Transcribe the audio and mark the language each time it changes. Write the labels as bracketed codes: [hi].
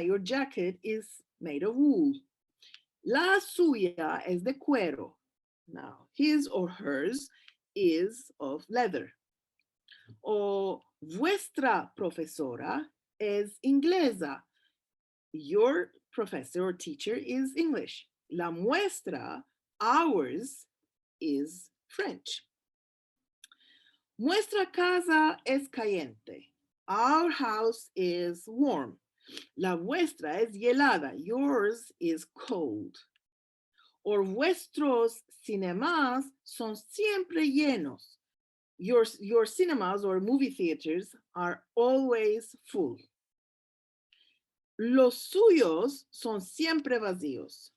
[en] Your jacket is made of wool. [es] La suya es de cuero. [en] Now, his or hers is of leather. [es] O vuestra profesora es inglesa. [en] Your professor or teacher is English. [es] La muestra, [en] ours, is French. [es] Nuestra casa es caliente. [en] Our house is warm. [es] La vuestra es helada. [en] Yours is cold. [es] Or vuestros cinemas son siempre llenos. [en] Your cinemas or movie theaters are always full. [es] Los suyos son siempre vacíos.